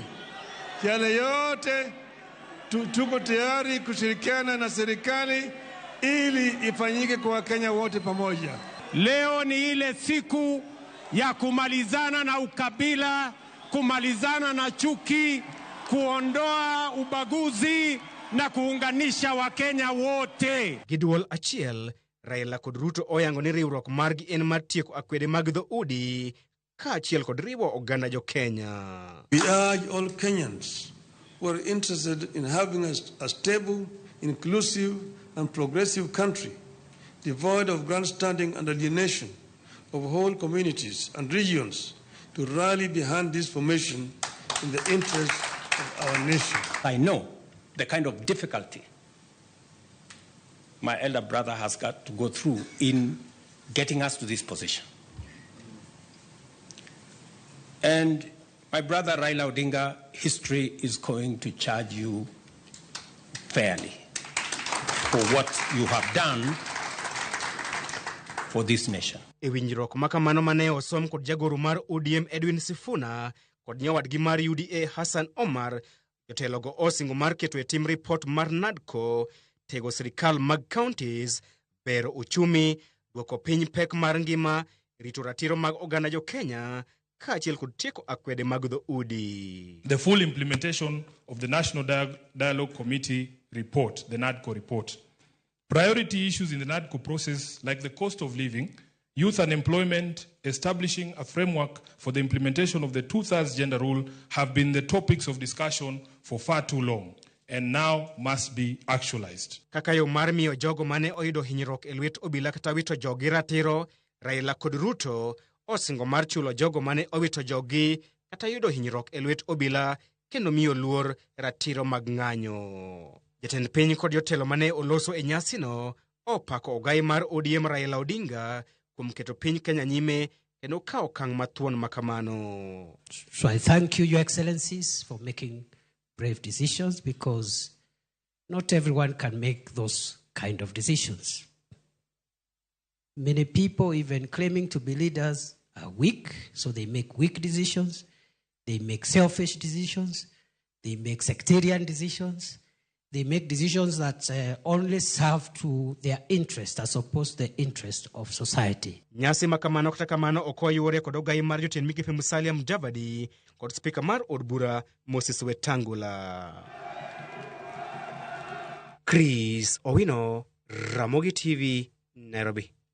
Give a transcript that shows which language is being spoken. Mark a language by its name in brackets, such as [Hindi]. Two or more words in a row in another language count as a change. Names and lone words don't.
[Swahili] Yale yote tuko tayari kushirikiana na serikali ili ifanyike kwa Wakenya wote pamoja. Leo ni ile siku ya kumalizana na ukabila, kumalizana na chuki, kuondoa ubaguzi na kuunganisha Wakenya wote. [Luo (Kenya and Tanzania)] Giduol achiel, Raila kod Ruto oyango ni riwruok margi en mar tieko akwede mag dhoudi kaachiel kod riwo oganda jo Kenya. [English] We urge all Kenyans who are interested in having a stable, inclusive, and progressive country, devoid of grandstanding and alienation of whole communities and regions, to rally behind this formation in the interest of our nation. I know the kind of difficulty my elder brother has got to go through in getting us to this position. And my brother Raila Odinga, history is going to charge you fairly for what you have done for this nation. [Luo (Kenya and Tanzania)] E winjruok makamano mane osom kod jagoro mar ODM Edwin Sifuna kod nyawadgi mar UDA Hassan Omar, jotelogo osingo mar keto e tim report mar NADCO tego sirikal mag counties, bero uchumi, duoko piny pek mar ngima, rito ratiro mag oganda jo Kenya, kaachiel kod tieko akwede mag dhoudi. [English] The full implementation of the National Dialogue Committee report, the NADCO report. Priority issues in the NADCO process, like the cost of living, youth unemployment, establishing a framework for the implementation of the 2/3 gender rule, have been the topics of discussion for far too long, and now must be actualized. [Luo (Kenya and Tanzania)] Kaka yo mar miyo jogo mane oyudo hinyruok e lwet obila kata wito jogi ratiro, Raila kod Ruto osingo mar chulo jogo mane owito jogi kata yudo hinyruok e lwet obila kendo miyo luor ratiro mag ng'anyo. Jatend piny kod jotelo mane oloso e nyasino opako ogai mar ODM Raila Odinga kuom keto piny Kenya nyime kendo kawo okang' mathuon makamano. [English] So I thank you, Your Excellencies, for making brave decisions, because not everyone can make those kind of decisions. Many people, even claiming to be leaders, are weak, so they make weak decisions, they make selfish decisions, they make sectarian decisions, they make decisions that only serve to their interest as opposed to the interest of society. [Luo (Kenya and Tanzania)] Nyasi makamano kata kamano okoyuore kod ogai mar jotend migepe Musalia Mudavadi kod spika mar od bura Moses Wetangula. Chris Owino, Ramogi TV, Nairobi.